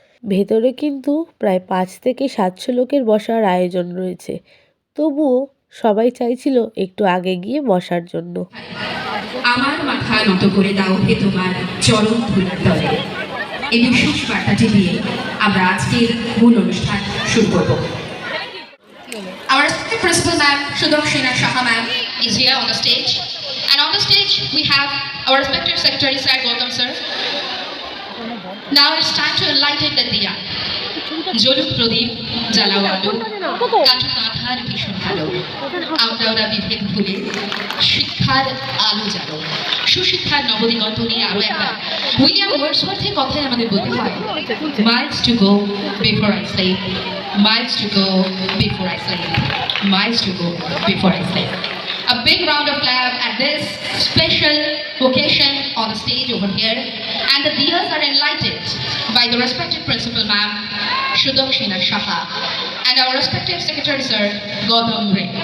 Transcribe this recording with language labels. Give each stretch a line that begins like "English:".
Bangla: ভেতরে কিন্তু প্রায় 5 থেকে 700 লোকের বসার আয়োজন রয়েছে। তবুও সবাই চাইছিল একটু আগে গিয়ে বসার জন্য। আমার মাথা নত করে দাও হে তোমার চরণ ধুলার তলে। এই বিশেষ বার্তাটি দিয়ে আমরা আজকের মূল অনুষ্ঠান শুরু করব।
English: Our respected principal ma'am, Sudokshina Shaha ma'am, is here on the stage. And on the stage, we have our respected secretary, sir, Gautam sir. Now it's time to enlighten the diya.
Bangla: জলুক প্রদীপ জ্বালাও আলো, কাটুক আধার ভীষণ আলো, আমরা ওরা বিভেদ ভুলে শিক্ষার আলো জ্বালো। সুশিক্ষার নবদিগন্ত নিয়ে আরো একবার উইলিয়াম ওয়ার্ডসওয়ার্থের কথাই আমাদের বলতে হয়,
English: miles to go before I sleep, miles to go before I sleep, miles to go before I sleep. A big round of applause at this special occasion on the stage over here, and the diyas are enlightened by the respected principal ma'am, Sudokshina Shaha, and our respected secretary sir, Gautam Ray.